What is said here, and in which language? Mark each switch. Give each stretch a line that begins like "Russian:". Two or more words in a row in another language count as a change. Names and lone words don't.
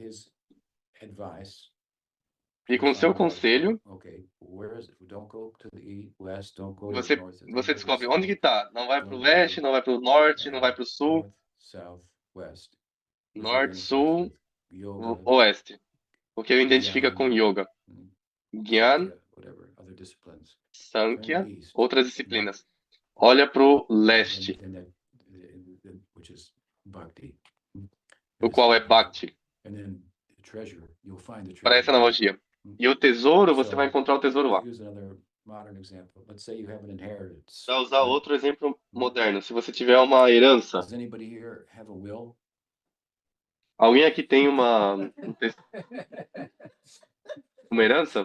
Portuguese: E com o seu conselho, você descobre onde que está. Não vai para o leste, não vai para o norte, não vai para o sul. Norte, sul, oeste. O que ele identifica com yoga. Gyan, Sankhya, outras disciplinas. Olha para o leste, o qual é Bhakti. Para essa analogia. E o tesouro, você vai encontrar o tesouro lá. Para usar outro exemplo moderno, se você tiver uma herança, alguém aqui tem uma herança?